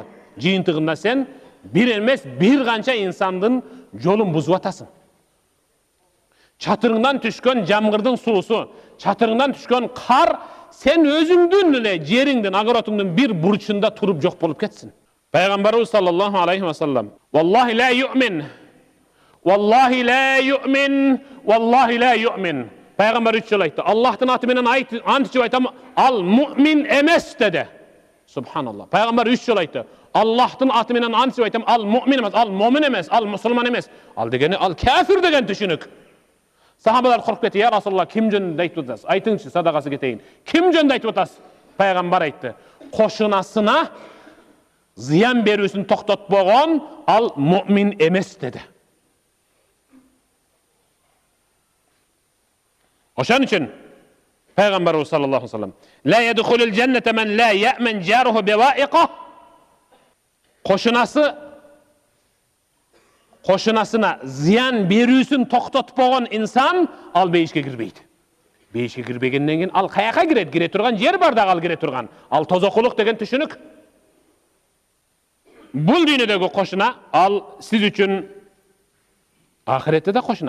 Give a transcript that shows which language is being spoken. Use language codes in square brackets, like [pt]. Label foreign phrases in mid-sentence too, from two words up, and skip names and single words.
[ky] Жыйынтыгында сен бир эмес, бир канча инсандын жолун бузуп атасың. Чатырыңдан түшкөн жамгырдын суусу, чатырыңдан түшкөн кар сен өзүңдүн эле жериңдин, огородуңдун бир бурчунда туруп жок болуп кетсин. [ar] Пайгамбарыбыз صلى الله عليه وسلم: "والله لا يؤمن، والله لا يؤمن، والله لا يؤمن." [ky] Пайгамбар 3 жолу айтты. Аллахтын аты менен ант ичип айтам, ал муъмин эмес деди. Субханаллах. Пайгамбар 3 жолу айтты. Аллахтын аты менен ант ичип айтам, ал муъмин эмес, ал момин эмес, ал мусулман эмес. Ал дегени ал кафир деген түшүнүк. Сахабалар коркуп кетти. [ar] "يا رسول الله, [ky] ким жөнүндө айтып атасыз? Айтыңызчы, садагасы кетейин. Ким жөнүндө айтып атасыз?" Пайгамбар айтты: "Кошунасына зыян берүүсүн токтотпогон ал муъмин эмес" деди. Ошон үчүн [ar] Пайгамбарыбыз صلى الله عليه وسلم: "لا يدخل الجنة من لا يأمن جاره بوائقه." [ky] Кошунасына зыян берүүсүн токтотпогон инсан ал бейишке кирбейт. Бейишке кирбегенден кийин ал каяка кирет? Кире турган жер бар да ал кире турган. Ал тозокулук деген түшүнүк. Бул дүйнөдөгү кошуна ал сиз үчүн ахиретте да кошуна.